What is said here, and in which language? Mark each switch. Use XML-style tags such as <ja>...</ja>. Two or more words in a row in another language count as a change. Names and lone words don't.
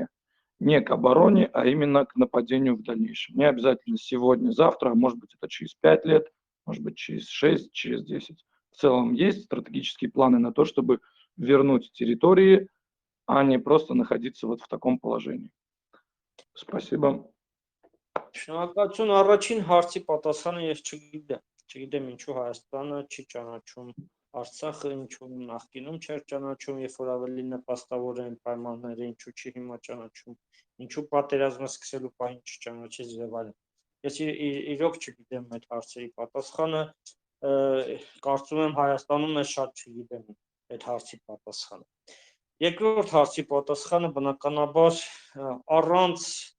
<ru>Не к обороне, а именно к нападению в дальнейшем. Не обязательно сегодня, завтра, а может быть это через 5 лет, может быть через 6, через 10. В целом есть стратегические планы на то, чтобы вернуть территории, а не просто находиться вот в таком положении. Спасибо.</ru> <hy>Շնորհակալություն, առաջին հարցի պատասխանը ես չգիտեմ ինչու Հայաստանը չի ճանաչում Արցախը, ինչու նախկինում չէր ճանաչում, երբ որ ավելի նպաստավոր են պայմանները, ինչու չի հիմա ճանաչում, ինչու պատերազմը սկսելու պահին չճանաչեց եւ այլն։ Ես իրոք չգիտեմ այդ հարցերի պատասխանը, կարծում եմ Հայաստանում էլ շատ չգիտեմ այդ հարցի պատասխանը։ Երկրորդ հարցի պատասխանը բնականաբար առանց</hy>